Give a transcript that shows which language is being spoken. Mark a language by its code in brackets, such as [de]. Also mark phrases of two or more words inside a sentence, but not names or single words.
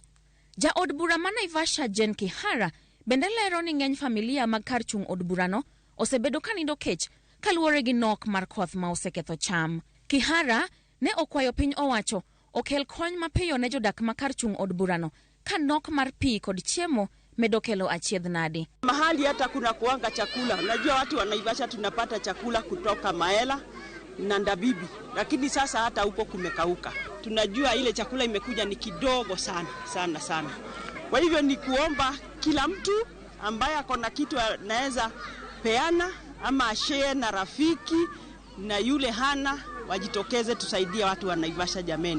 [luo] Ja od bura ma Naivasha Jen Kihara bende lero ni ng'eny familia mag kar chung od bura no osebedo kanindo kech kaluwore gi nok mar koth ma oseketho cham. Kihara ne okwayo piny owacho okel kony mapiyo ne jodak ma kar chung od bura no ka nok mar pi kod chiemo medo kelo achiedh nadi. [sw] Mahali hata kuna kuanga chakula. Unajua watu wa Naivasha tunapata chakula kutoka Maela na Ndabibi, lakini sasa hata huko kumekauka. Tunajua ile chakula imekuja ni kidogo sana. Kwa hivyo ni kuomba kila mtu ambaye akona kitu anaweza peana ama share na rafiki na yule hana, wajitokeze tusaidie watu wa Naivasha jameni.